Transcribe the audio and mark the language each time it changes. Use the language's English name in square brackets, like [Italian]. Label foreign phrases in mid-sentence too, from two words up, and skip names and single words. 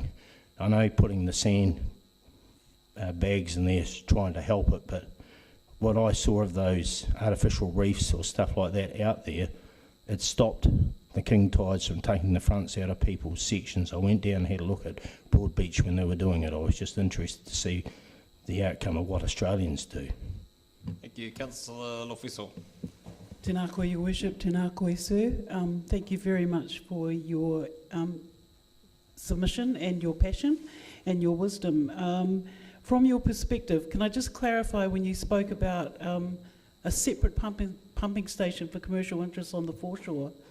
[English] I know putting the sand bags in there is trying to help it, but what I saw of those artificial reefs or stuff like that out there, it stopped the king tides from taking the fronts out of people's sections. I went down and had a look at Broadbeach when they were doing it. I was just interested to see the outcome of what Australians do. Thank you. Councillor Lofiso. [Māori] Tēnā koe, [English] Your Worship, [Māori] tēnā koe, [English] sir. Thank you very much for your submission and your passion and your wisdom. From your perspective, can I just clarify when you spoke about a separate pumping station for commercial interests on the foreshore?